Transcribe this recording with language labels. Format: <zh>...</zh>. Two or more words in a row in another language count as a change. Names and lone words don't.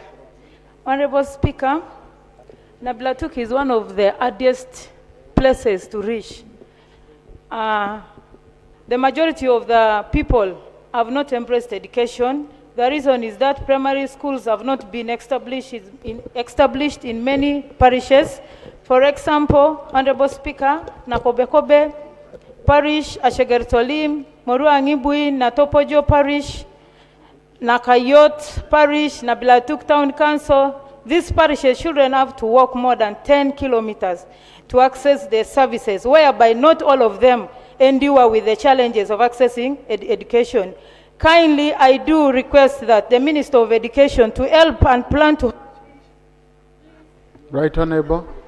<en>Honorable Speaker, Nablatuk is one of the hardest places to reach. The majority of the people have not embraced education. The reason is that primary schools have not been established in many parishes. For example, Honorable Speaker, Nakobekobe Parish, Ashegertolim, Moruangibui, Natopojo Parish, Nakayot Parish, Nabilatuk Town Council. These parishes children have to walk more than 10 kilometers to access their services, whereby not all of them endure with the challenges of accessing education. Kindly, I do request that the Minister of Education to help and plan to... Right Honorable.</en>